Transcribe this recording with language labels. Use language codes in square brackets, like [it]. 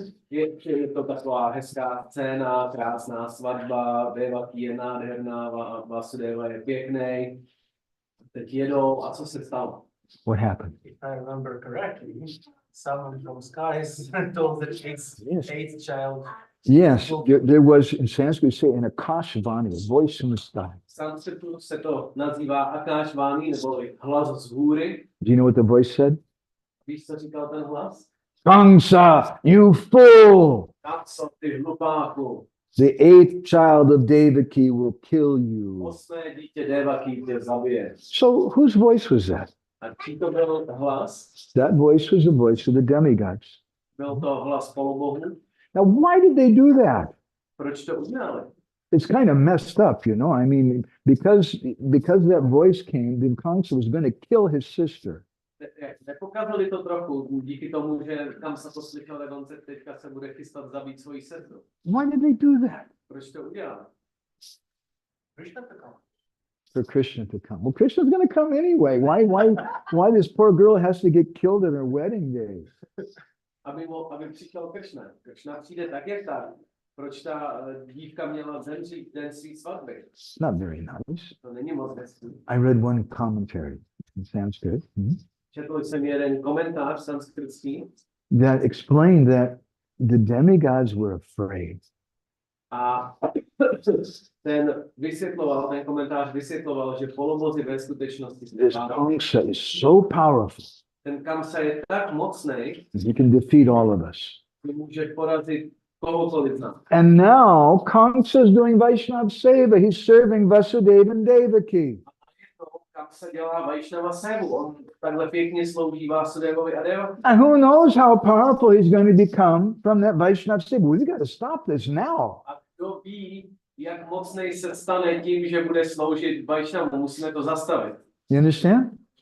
[cs] Je to taková hezká scéna, krásná svatba, Devaki je nádherná, Vasudeva je pěkný. Teď jedou a co se stalo? [en] What happened? If I remember correctly, someone from skies told the Yes. eighth child. Yes, there was, in Sanskrit, say, an akashvani, a voice from the sky. [cs] V sanskritu se to nazývá akášvány, nebo hlas z hůry. [en] Do you know what the voice said? [cs] Víš, co říkal ten hlas? [en] Kamsa, you fool! [cs] Kamsa, ty hlupáku, [en] The eighth child of Devaki will kill you. [cs] 8. dítě Devaki tě zabije. [en] So whose voice was that? [cs] A čí to byl hlas? [en] That voice was the voice of the demigods. [cs] Byl to hlas polobohu. [en] Now, why did they do that? [cs] Proč to udělali? [en] It's kind of messed up, you know. I mean, because that voice came, then Kamsa was going to kill his sister. [cs] Nepokazili to trochu díky tomu, že Kamsa to slyšel, tak on se teďka se bude chystat zabít svoji sestru. [en] Why did they do that? [cs] Proč to udělali? [en] For Krishna to come. Well, Krishna's going to come anyway. Why this poor girl has to get killed at her wedding day? [cs] Aby přišel Krishna. Krishna přijde tak, jak tak. Proč ta dívka měla zemřít den svý svatby? [en] Not very nice. [cs] To není moc hezký. [en] I read one commentary in Sanskrit [cs] Četl jsem jeden komentář sanskritský [en] that explained that the demigods were afraid. [cs] a ten komentář vysvětloval, že polobozi ve skutečnosti se [en] This [cs] báli. [en] Kamsa is so powerful, [cs] Ten Kamsa je tak mocný, [en] he can defeat all of us. [cs] že může porazit kohokoliv z nás. [en] And now Kamsa is doing Vaishnava Seva. He's serving Vasudeva and Devaki. [cs] Kamsa dělá Vaishnava Sevu. On takhle pěkně slouží Vasudevovi a Devaki. [en] And who knows how powerful he's going to become from that Vaishnava Seva. We've got to stop this now. [cs] A kdo ví, jak mocnej se stane tím, že bude sloužit Vaishnavu. Musíme to zastavit. [en] You understand?